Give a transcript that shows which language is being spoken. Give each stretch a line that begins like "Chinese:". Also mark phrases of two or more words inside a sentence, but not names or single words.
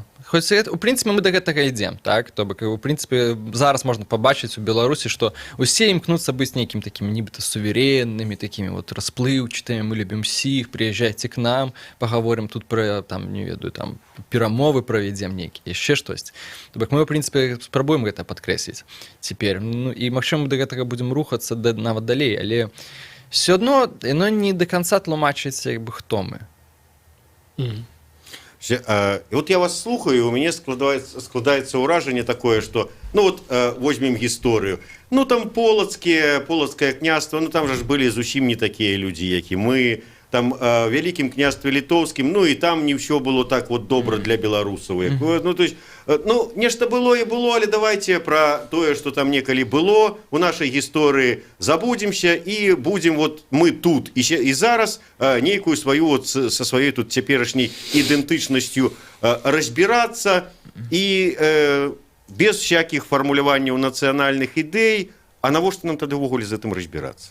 Belarusian: Хоць у прынцыпе мы да гэтага ідзем, так, то бок у прынцыпе зараз можна пабачыць у Беларусі, што усе імкнуцца быць нейкім такім нібыта сувереннымі, такімі вот расплыўчатымі, мы любім усіх, прыязджайце к нам, пагаворым тут пра там не ведаю там перамовы правядзем нейкія, яшчэ штосьці. То бок мы у прынцыпе спрабуем гэта падкрэсліць цяпер. Ну і магчыма мы да гэтага будзем рухацца нават далей, але все адно яно
Russian: не до конца
Belarusian: тлумачыць як бы хто мы. И вот я вас слухаю,
Russian: у меня
Belarusian: складаецца ўражанне такое,
Russian: что, ну вот возьмем
Belarusian: гісторыю, ну там полацкае княства, ну там же ж былі зусім не такія людзі, як і мы, там вялікім княстве літоўскім, ну і там не ўсё было так вот добра для беларусаў. Ну,
Russian: то есть,
Belarusian: ну, нешта было і было, але давайте пра тое, што там некалі было у нашай гісторыі забудземся і будзем вот мы тут і зараз нейкую сваю вот са сваёй тут цяперашняй ідэнтычнасцю разбірацца і без всякіх фармуляванняў нацыянальных ідэй, а навошта нам тады ўвогуле з гэтым разбірацца?